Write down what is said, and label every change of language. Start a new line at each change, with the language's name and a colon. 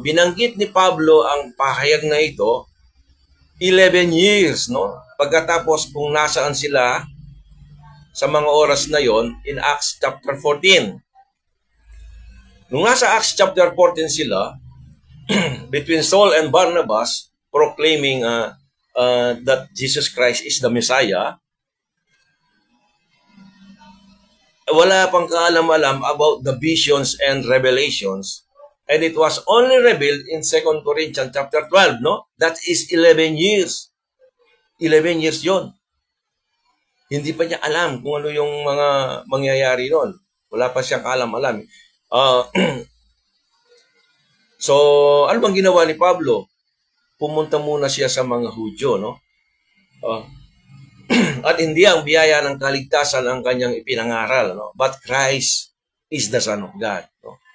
Filipino: Binanggit ni Pablo ang pahayag na ito 11 years, no? Pagkatapos kung nasaan sila sa mga oras na yon
English: in Acts chapter 14.
Filipino: Nung nasa Acts chapter 14 sila,
English: between Saul and Barnabas, proclaiming that Jesus Christ is the Messiah,
Filipino: wala pang kaalam-alam
English: about the visions and revelations. And it was only revealed in 2 Corinthians chapter 12, no? That is 11 years.
Filipino: 11 years yon. Hindi pa niya alam kung ano yung mga mangyayari noon. Wala pa siyang kaalam-alam. So, ano bang ginawa ni Pablo? Pumunta muna siya sa mga Hudyo, no? At hindi ang biyaya ng kaligtasan ang kanyang ipinangaral, no?
English: But Christ is the Son of God, no?